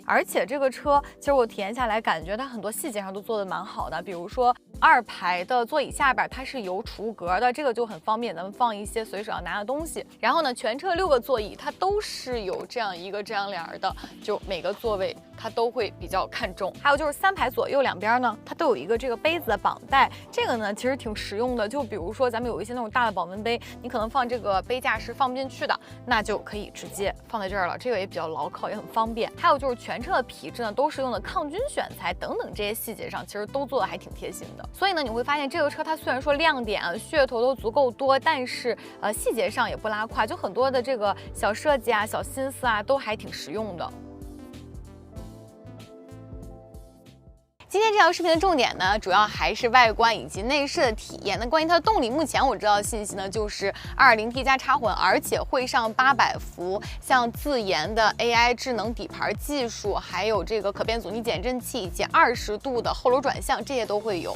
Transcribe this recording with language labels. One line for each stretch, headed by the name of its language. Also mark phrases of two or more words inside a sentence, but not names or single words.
Chinese: 而且這個車其實我體驗下來，感覺它很多細節上都做得蠻好的，比如說2排的座椅下邊它是有儲物格的，這個就很方便咱們放一些隨手要拿的東西。然後呢，全車6個座椅它都是有這樣一個遮陽簾的，就每個座位它都會比較看重。還有就是3排左右兩邊呢，它都有一個這個杯子的綁帶，這個呢其實挺實用的。就比如說咱們有一些那種大的保溫杯，你可能放這個杯架是放不進去的，那就可以直接放在這兒了，這個也比較牢靠，也很方便。還有就是全車的皮質呢都是用的抗菌選材等等，這些細節上其實都做的還挺貼心的。所以呢，你會發現這個車它雖然說亮點啊、噱頭都足夠多，但是細節上也不拉胯，就很多的這個小設計啊、小心思啊，都還挺實用的。今天這條視頻的重點呢，主要還是外觀以及內飾的體驗。那關於它的動力，目前我知道的信息呢，就是 2.0T 加插混，而且會上800伏，像自研的 AI 智能底盤技術，還有這個可變阻尼減震器以及20度的後軸轉向，這些都會有。